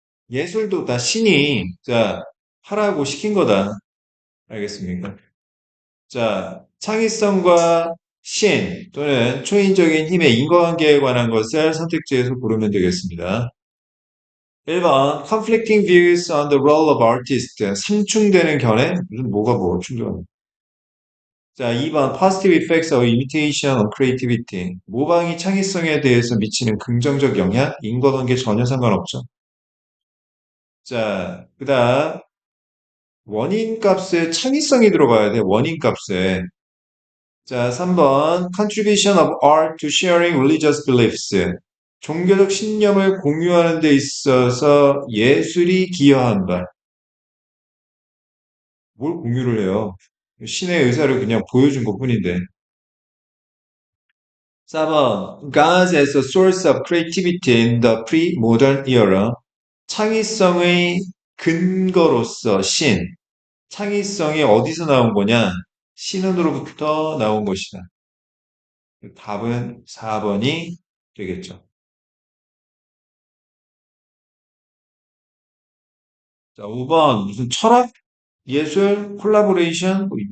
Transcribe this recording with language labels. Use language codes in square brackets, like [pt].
[ko] 예술도 다 신이, 자, 하라고 시킨 거다. 알겠습니까? 자, 창의성과 신 또는 초인적인 힘의 인과관계에 관한 것을 선택지에서 고르면 되겠습니다. [en] 1번, conflicting views on the role of artist. [ko] 상충되는 견해? 무슨 뭐가 뭐 충돌. [en] 자, 2번 positive effects of imitation on creativity. [ko] 모방이 창의성에 대해서 미치는 긍정적 영향, 인과관계 전혀 상관없죠. 자, 그다음 원인 값에 창의성이 들어가야 돼, 원인 값에. 자, 3번. [en] Contribution of art to sharing religious beliefs. [ko] 종교적 신념을 공유하는 데 있어서 예술이 기여한다. 뭘 공유를 해요? 신의 의사를 그냥 보여준 것뿐인데. 4번. [en] God as a source of creativity in the pre-modern era. [ko] 창의성의 근거로서 신. 창의성이 어디서 나온 거냐? 신은으로부터 나온 것이다. 답은 4번이 되겠죠. 자, 5번. 무슨 철학, 예술, 콜라보레이션?